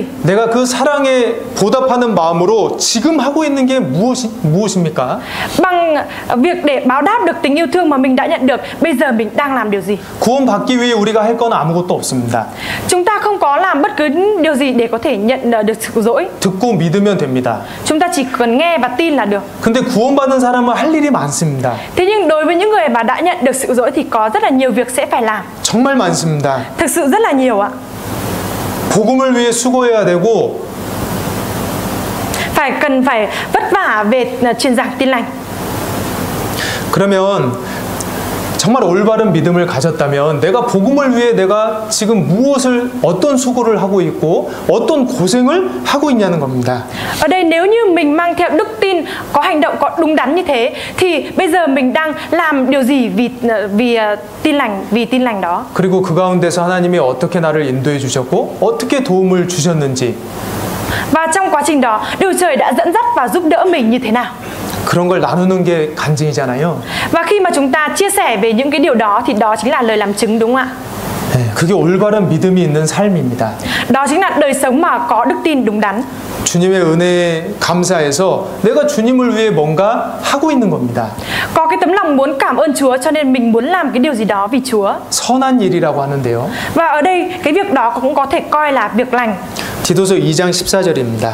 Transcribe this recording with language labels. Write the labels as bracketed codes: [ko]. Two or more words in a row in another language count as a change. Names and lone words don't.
[ko] 내가 그 사랑에 보답하는 마음으로 지금 하고 있는 게 무엇입니까? [vi] Bằng việc để báo đáp được tình yêu thương mà mình đã nhận được, bây giờ mình đang làm điều gì? [ko] 구원받기 위해 우리가 할 건 아무것도 없습니다. [vi] Chúng ta không có làm bất cứ điều gì để có thể nhận được sự dỗi. [ko] 듣고 믿으면 됩니다. [vi] Chúng ta chỉ cần nghe và tin là được. [ko] 근데 구원받은 사람은 할 일이 많습니다. [vi] Thế nhưng đối với những người mà đã nhận được sự dỗi thì có rất là nhiều việc sẽ phải làm. [ko] 정말 많습니다. [vi] Thực sự rất là nhiều ạ. [ko] 복음을 위해 수고해야 되고 [vi] Cần phải vất vả về truyền giảng tin lành. [ko] 그러면 정말 올바른 믿음을 가졌다면 내가 복음을 위해 내가 지금 어떤 수고를 하고 있고 어떤 고생을 하고 있냐는 겁니다. [vi] Ở đây nếu như mình mang theo đức tin, có hành động có đúng đắn như thế thì bây giờ mình đang làm điều gì vì tin lành đó. [ko] 그리고 그 가운데서 하나님이 어떻게 나를 인도해 주셨고 어떻게 도움을 주셨는지 [vi] Và trong quá trình đó, Đức Chúa Trời đã dẫn dắt và giúp đỡ mình như thế nào? [ko] 그런 걸 나누는 게 간증이잖아요. [vi] Và khi mà chúng ta chia sẻ về những cái điều đó thì đó chính là lời làm chứng, đúng không ạ? [ko] 네, 그게 올바른 믿음이 있는 삶입니다. [vi] Đó chính là đời sống mà có đức tin đúng đắn. [ko] 주님의 은혜에 감사해서 내가 주님을 위해 뭔가 하고 있는 겁니다. [vi] Có cái tấm lòng muốn cảm ơn Chúa cho nên mình muốn làm cái điều gì đó vì Chúa. [ko] 선한 일이라고 하는데요. [vi] Và ở đây cái việc đó cũng có thể coi là việc lành. [ko] 디도서 2장 14절입니다.